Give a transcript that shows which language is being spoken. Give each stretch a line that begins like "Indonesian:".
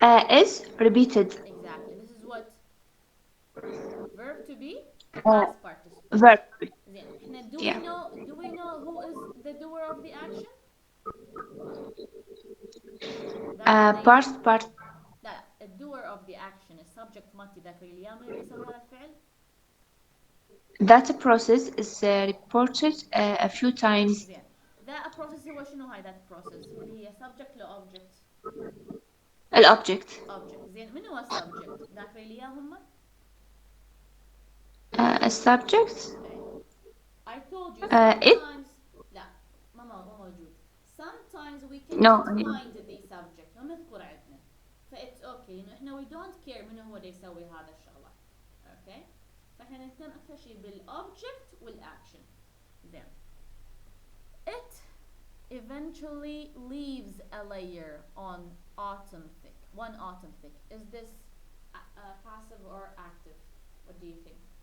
English: is repeated. exactly. This is what verb to be Uh, past participle. verb.
Arabic: زين احنا do
English: Yeah. we know who is the doer of the action؟ Past part.
Arabic: لا الدور
English: of the action
Arabic: السبجكت مالتي ذاك اليوم اللي يسوي هذا الفعل.
English: That process is reported a few times.
Arabic: زين ذا process هو شنو هاي ذات process اللي هي subject لو object؟
English: Object. object.
Arabic: زين من هو subject؟ ذاك اللي هم؟
English: A subject. I told you It.
Arabic: sometimes لا ما موجود.
English: Sometimes we No. cannot find the subject
Arabic: ما مذكور عندنا. فإتس أوكي إنه إحنا
English: we don't care
Arabic: من هو اللي يسوي هذا الشغلة. أوكي فإحنا نهتم أكثر شيء بالobject والaction.
English: زين it eventually leaves a layer on autumn thick. One autumn thick. Is this passive or active? What do you think?